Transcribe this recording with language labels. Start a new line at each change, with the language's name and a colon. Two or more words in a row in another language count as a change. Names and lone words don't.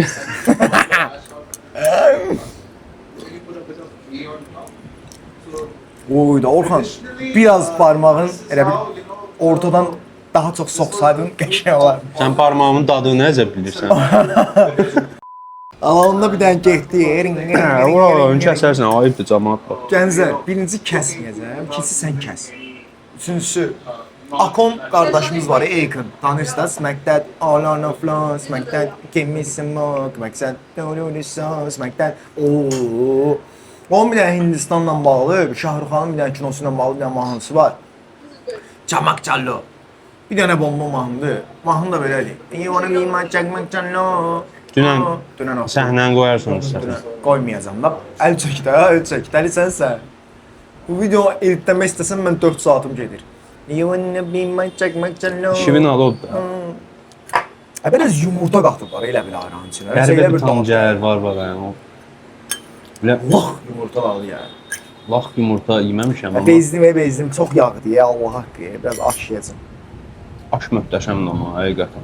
Azerbaijani: Oy da Orxan, biraz barmağın elə bir ortadan daha çox soxsaydın qəşəng olar. Sən barmağımın dadını necə bilirsən? Alanda bir dənə getdi. Hə, ora kəsərsən, ayıbdır cəmaət bax. Gənclər, birinci kəsməyəcəm, ikincisi sən kəs. Üçüncüsü, Akon qardaşımız var, Akon. Tanırsınız,
English: Smack That, All on the Floor, Smack That, Give Me Some More, Smack That, Do The Song, Smack That. Ooo.
Azerbaijani: Onun bir dənə Hindistanla bağlı, Şahrukxanın bir dənə kinosu ilə bağlı bir dənə mahnısı var. Çamak Çallo. Bir dənə bomba mahnıdır. Mahnı da belədir.
English: You wanna be my Çamak Çallo.
Azerbaijani: Dünən o. səhnəni qoyarsan istəsən. Qoymayacam da. Əl çək də, əl çək. Dəli sənsən. Bu video editləmək istəsəm mən 4 saatım gedir.
English: You wanna be my Çamak Çallo.
Azerbaijani: İşimin adı odur. Biraz yumurta qatıblar elə bir ayranın içinə. Qəribə bir tancər var yəni. Belə Lax yumurta var ya. lax yumurta yeməmişəm amma Bezdim çox yağdı ya Allah haqqı. Biraz aş yeyəcəm. aş möhtəşəmdir amma həqiqətən.